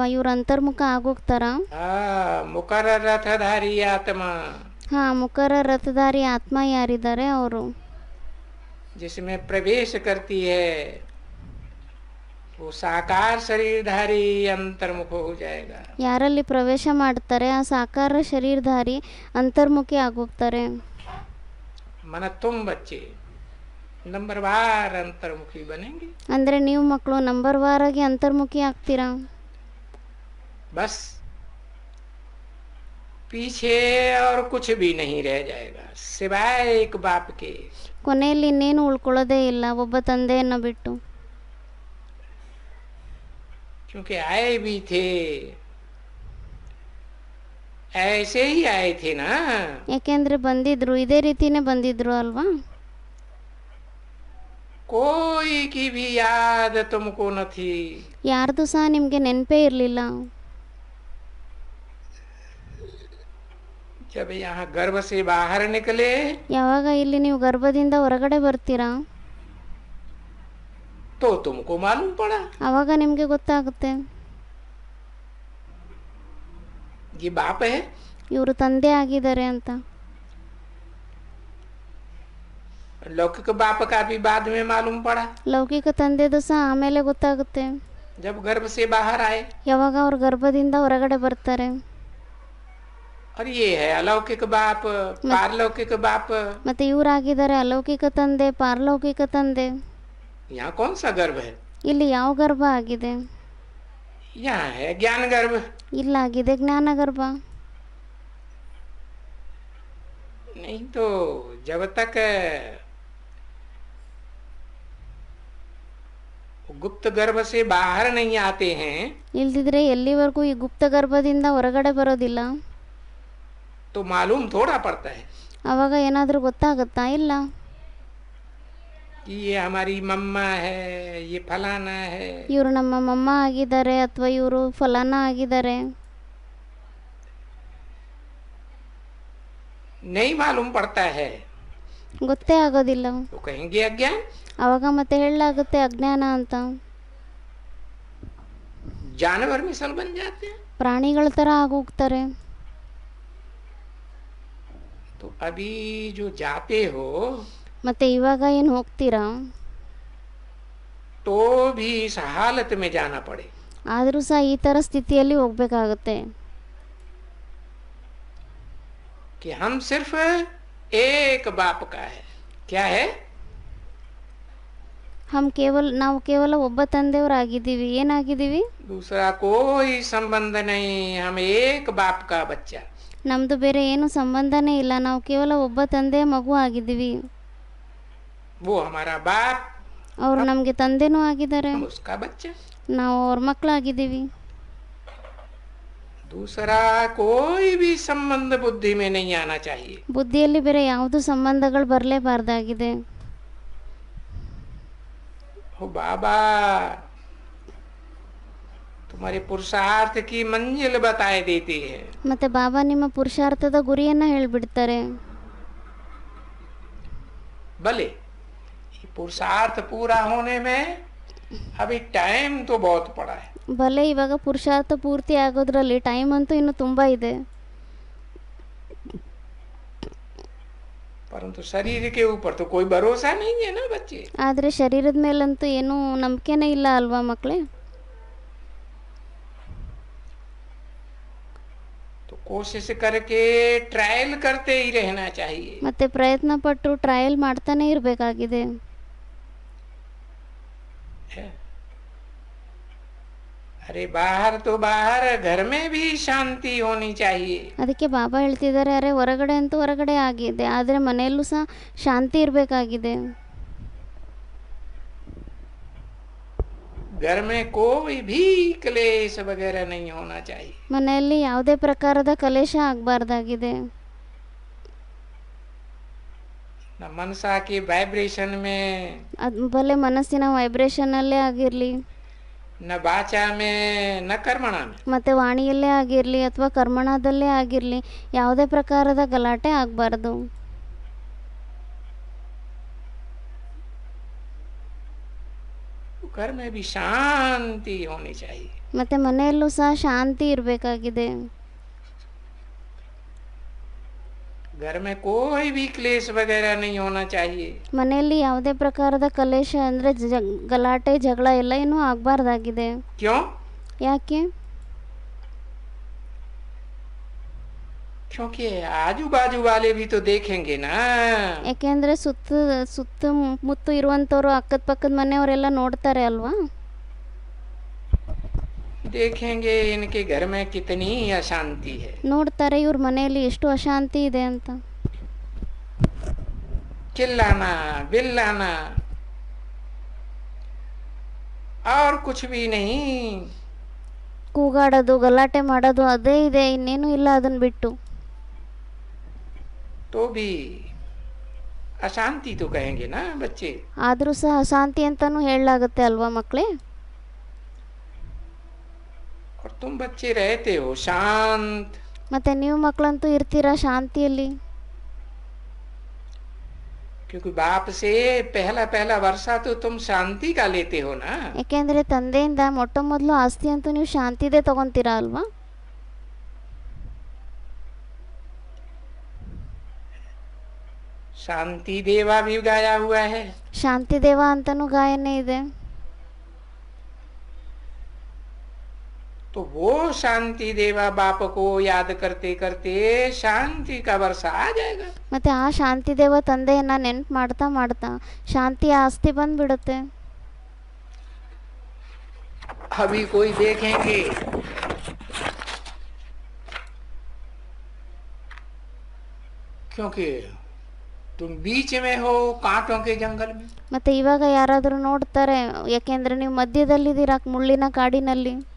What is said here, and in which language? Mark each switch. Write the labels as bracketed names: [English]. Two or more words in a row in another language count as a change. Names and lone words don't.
[Kannada] ಇವ್ರು ಅಂತರ್ಮುಖ ಆಗೋಗ್ತಾರಾ? [Hindi] मुकर रथधारी आत्मा, [Kannada] ಹಾ, ಮುಖರ ರಥಧಾರಿ ಆತ್ಮ ಯಾರಿದ್ದಾರೆ ಅವರು [Hindi] जिसमें प्रवेश करती है वो साकार शरीरधारी अंतर्मुख हो जाएगा। [Kannada] ಯಾರಲ್ಲಿ ಪ್ರವೇಶ ಮಾಡ್ತಾರೆ ಆ ಸಾಕಾರ ಶರೀರಧಾರಿ ಅಂತರ್ಮುಖಿ ಆಗೋಗ್ತಾರೆ. [Hindi] मन तुम बच्चे नंबरवार अंतर्मुखी बनेंगे। [Kannada] ಅಂದರೆ ನೀವು ಮಕ್ಕಳು ನಂಬರ್ ವಾರಾಗಿ ಅಂತರ್ಮುಖಿ ಆಗ್ತೀರಾ. [Hindi] बस पीछे और कुछ भी नहीं रह जाएगा सिवाय एक बाप के। [Kannada] ಕೊನೆಯಲ್ಲಿ ಇನ್ನೇನು ಉಳ್ಕೊಳ್ಳೋದೇ ಇಲ್ಲ ಒಬ್ಬ ತಂದೆಯನ್ನು ಬಿಟ್ಟು. [Hindi] क्योंकि आए भी थे ऐसे ही आए थे ना। [Kannada] ಯಾಕೆಂದ್ರೆ ಬಂದಿದ್ರು ಇದೇ ರೀತಿನೇ ಬಂದಿದ್ರು ಅಲ್ವಾ. [Hindi] कोई की भी याद तुमको न थी। [Kannada] ಯಾರ್ದು ಸಹ ನಿಮಗೆ ನೆನಪೇ ಇರಲಿಲ್ಲ. [Hindi] जब यहाँ गर्भ से बाहर निकले [Kannada] ಯಾವಾಗ ಇಲ್ಲಿ ನೀವು ಗರ್ಭದಿಂದ ಹೊರಗಡೆ ಬರ್ತೀರಾ [Hindi] तो तुमको मालूम पड़ा [Kannada] ಆವಾಗ ನಿಮಗೆ ಗೊತ್ತಾಗುತ್ತೆ [Hindi] ये बाप है। [Kannada] ಇವರು ತಂದೆ ಆಗಿದ್ದಾರೆ ಅಂತ. [Hindi] लौकिक बाप का भी बाद में मालूम पड़ा [Kannada] ಲೌಕಿಕ ತಂದೆದು ಸಹ ಆಮೇಲೆ ಗೊತ್ತಾಗುತ್ತೆ [Hindi] जब गर्भ से बाहर आए। [Kannada] ಯಾವಾಗ ಅವ್ರ ಗರ್ಭದಿಂದ ಹೊರಗಡೆ ಬರ್ತಾರೆ. [Hindi] और ये है अलौकिक बाप पारलौकिक बाप। [Kannada] ಮತ್ತೆ ಇವರಾಗಿದ್ದಾರೆ ಅಲೌಕಿಕ ತಂದೆ ಪಾರಲೌಕಿಕ ತಂದೆ. [Hindi] यहाँ कौन सा गर्भ है? [Kannada] ಇಲ್ಲಿ ಯಾವ ಗರ್ಭ ಆಗಿದೆ? [Hindi] यहाँ है ज्ञान गर्भ। [Kannada] ಇಲ್ಲಾಗಿದೆ ಜ್ಞಾನ ಗರ್ಭ. [Hindi] नहीं तो जब तक गुप्त गर्भ से बाहर नहीं आते हैं [Kannada] ಇಲ್ದಿದ್ರೆ ಎಲ್ಲಿವರೆಗೂ ಈ ಗುಪ್ತ ಗರ್ಭದಿಂದ ಹೊರಗಡೆ ಬರೋದಿಲ್ಲ [Hindi] तो मालूम थोड़ा पड़ता है [Kannada] ಆವಾಗ ಏನಾದರೂ ಗೊತ್ತಾಗುತ್ತಾ? ಇಲ್ಲ. [Hindi] कि ये हमारी मम्मा है ये फलाना है। [Kannada] ಇವರು ನಮ್ಮ ಮಮ್ಮ ಆಗಿದ್ದಾರೆ ಅಥವಾ ಇವರು ಫಲಾನ ಆಗಿದ್ದಾರೆ [Hindi] नहीं मालूम पड़ता है [Kannada] ಗೊತ್ತೇ ಆಗೋದಿಲ್ಲ. [Hindi] तो कहेंगे अज्ञान। [Kannada] ಆವಾಗ ಮತ್ತೆ ಹೇಳಲಾಗುತ್ತೆ ಅಜ್ಞಾನ ಅಂತ. [Hindi] जानवर मिसल बन जाते हैं। [Kannada] ಪ್ರಾಣಿಗಳ ಥರ ಆಗೋಗ್ತಾರೆ. [Hindi] तो अभी जो जाते हो [Kannada] ಮತ್ತೆ ಇವಾಗ ಏನು ಹೋಗ್ತೀರಾ [Hindi] तो भी इस हालत में जाना पड़े [Kannada] ಆದರೂ ಸಹ ಈ ಥರ ಸ್ಥಿತಿಯಲ್ಲಿ ಹೋಗ್ಬೇಕಾಗುತ್ತೆ. [Hindi] कि हम सिर्फ एक बाप का है। क्या है? [Kannada] ನಾವು ಕೇವಲ ಒಬ್ಬ ತಂದೆಯವರಾಗಿದ್ದೀವಿ. ಏನಾಗಿದ್ದೀವಿ? [Hindi] दूसरा कोई संबंध नहीं हम एक बाप का बच्चा। [Kannada] ನಮ್ಮದು ಬೇರೆ ಏನು ಸಂಬಂಧನೇ ಇಲ್ಲ. ನಾವು ಕೇವಲ ಒಬ್ಬ ತಂದೆಯ ಮಗು ಆಗಿದ್ದೀವಿ. [Hindi] वो हमारा बाप [Kannada] ಅವರು ನಮಗೆ ತಂದೆನೂ ಆಗಿದ್ದಾರೆ. [Hindi] हम उसका बच्चा। [Kannada] ನಾವು ಅವ್ರ ಮಕ್ಕಳಾಗಿದ್ದೀವಿ. [Hindi] दूसरा कोई भी संबंध बुद्धि में नहीं आना चाहिए। [Kannada] ಬುದ್ಧಿಯಲ್ಲಿ ಬೇರೆ ಯಾವುದು ಸಂಬಂಧಗಳು ಬರಲೇಬಾರ್ದಾಗಿದೆ. [Hindi] हो बाबा तुम्हारे पुरुषार्थ की मंजिल बताए देती है। [Kannada] ಮತ್ತೆ ಬಾಬಾ ನಿಮ್ಮ ಪುರುಷಾರ್ಥದ ಗುರಿಯನ್ನು ಹೇಳಿಬಿಡ್ತಾರೆ. [Hindi] भले ये पुरुषार्थ पूरा होने में अभी टाइम तो बहुत पड़ा है। [Kannada] ಭಲೆ ಇವಾಗ ಪುರುಷಾರ್ಥ ಪೂರ್ತಿ ಆಗೋದ್ರಲ್ಲಿ ಟೈಮ್ ಅಂತೂ ಇನ್ನು ತುಂಬ ಇದೆ. [Hindi] परंतु शरीर के ऊपर तो कोई भरोसा नहीं है ना बच्चे। [Kannada] ಆದರೆ ಶರೀರದ ಮೇಲಂತೂ ಏನೂ ನಂಬಿಕೆನೇ ಇಲ್ಲ ಅಲ್ವಾ ಮಕ್ಕಳೇ. [Hindi] तो कोशिश करके ट्रायल करते ही रहना चाहिए। [Kannada] ಮತ್ತೆ ಪ್ರಯತ್ನ ಪಟ್ಟು ಟ್ರಯಲ್ ಮಾಡ್ತಾನೆ ಇರಬೇಕಾಗಿದೆ. [Hindi] अरे बाहर तो बाहर घर में भी शांति होनी चाहिए। [Kannada] ಅದಕ್ಕೆ ಬಾಬಾ ಹೇಳ್ತಿದ್ದಾರೆ ಅರೆ ಹೊರಗಡೆ ಅಂತೂ ಹೊರಗಡೆ ಆಗಿದೆ ಆದರೆ ಮನೆಯಲ್ಲೂ ಸಹ ಶಾಂತಿ ಇರಬೇಕಾಗಿದೆ. [Hindi] घर में कोई भी क्लेश वगैरह नहीं होना चाहिए। [Kannada] ಮನೆಯಲ್ಲಿ ಯಾವುದೇ ಪ್ರಕಾರದ ಕಲೇಶ ಆಗಬಾರ್ದಾಗಿದೆ. [Hindi] न मनसा के वाइब्रेशन में [Kannada] ಅದು ಭಲೆ ಮನಸ್ಸಿನ ವೈಬ್ರೇಷನಲ್ಲೇ ಆಗಿರಲಿ [Hindi] न वाचा में न कर्मणा में। [Kannada] ಮತ್ತು ವಾಣಿಯಲ್ಲೇ ಆಗಿರಲಿ ಅಥವಾ ಕರ್ಮಣದಲ್ಲೇ ಆಗಿರಲಿ ಯಾವುದೇ ಪ್ರಕಾರದ ಗಲಾಟೆ ಆಗಬಾರ್ದು. [Hindi] घर में भी शांति होनी चाहिए। [Kannada] ಮತ್ತು ಮನೆಯಲ್ಲೂ ಸಹ ಶಾಂತಿ ಇರಬೇಕಾಗಿದೆ. [Hindi] घर में कोई भी क्लेश वगैरह नहीं होना चाहिए। [Kannada] ಮನೆಯಲ್ಲಿ ಯಾವುದೇ ಪ್ರಕಾರದ ಕಲೇಶ ಅಂದರೆ ಗಲಾಟೆ ಜಗಳ ಎಲ್ಲ ಏನೂ ಆಗಬಾರ್ದಾಗಿದೆ. [Hindi] क्यों? [Kannada] ಯಾಕೆ? [Hindi] क्योंकि आजू बाजू वाले भी तो देखेंगे ना। [Kannada] ಯಾಕೆಂದರೆ ಸುತ್ತಮುತ್ತ ಇರುವಂಥವ್ರು ಅಕ್ಕದ ಪಕ್ಕದ ಮನೆಯವರೆಲ್ಲ ನೋಡ್ತಾರೆ ಅಲ್ವಾ. [Hindi] देखेंगे इनके घर में कितनी अशांति है। [Kannada] ನೋಡ್ತಾರೆ ಇವ್ರ ಮನೆಯಲ್ಲಿ ಎಷ್ಟು ಅಶಾಂತಿ ಇದೆ ಅಂತ. [Hindi] चिल्लाना बिल्लाना और कुछ भी नहीं। [Kannada] ಕೂಗಾಡೋದು ಗಲಾಟೆ ಮಾಡೋದು ಅದೇ ಇದೆ, ಇನ್ನೇನು ಇಲ್ಲ ಅದನ್ನ ಬಿಟ್ಟು. [Hindi] तो भी अशांति तो कहेंगे ना बच्चे। [Kannada] ಆದರೂ ಸಹ ಅಶಾಂತಿ ಅಂತಾನೂ ಹೇಳಲಾಗುತ್ತೆ ಅಲ್ವಾ ಮಕ್ಕಳೇ. [Hindi] और तुम बच्चे रहते हो शांत। [Kannada] ಮತ್ತೆ ನೀವು ಮಕ್ಕಳಂತೂ ಇರ್ತೀರಾ ಶಾಂತಿಯಲ್ಲಿ. [Hindi] क्योंकि बाप से पहला पहला वर्षा तो तुम शांति का लेते हो ना। [Kannada] ಯಾಕೆಂದರೆ ತಂದೆಯಿಂದ ಮೊಟ್ಟ ಮೊದಲು ಆಸ್ತಿ ಅಂತೂ ನೀವು ಶಾಂತಿದೇ ತಗೊಂತೀರಾ ಅಲ್ವಾ. [Hindi] शांति देवा भी गाया हुआ है। [Kannada] ಶಾಂತಿ ದೇವ ಅಂತಾನೂ ಗಾಯನೇ ಇದೆ. [Hindi] तो वो शांति देवा बाप को याद करते करते शांति का वर्षा आ जाएगा। [Kannada] ಮತ್ತೆ ಆ ಶಾಂತಿ ದೇವ ತಂದೆಯನ್ನ ನೆನ್ಪು ಮಾಡ್ತಾ ಮಾಡ್ತಾ ಶಾಂತಿಯ ಆಸ್ತಿ ಬಂದ್ಬಿಡುತ್ತೆ. [Hindi] अभी कोई देखेंगे क्योंकि तुम बीच में हो कांटों के जंगल में। [Kannada] ಮತ್ತೆ ಇವಾಗ ಯಾರಾದರೂ ನೋಡ್ತಾರೆ, ಯಾಕೆಂದ್ರೆ ನೀವು ಮಧ್ಯದಲ್ಲಿದ್ದೀರಾ ಮುಳ್ಳಿನ ಕಾಡಿನಲ್ಲಿ.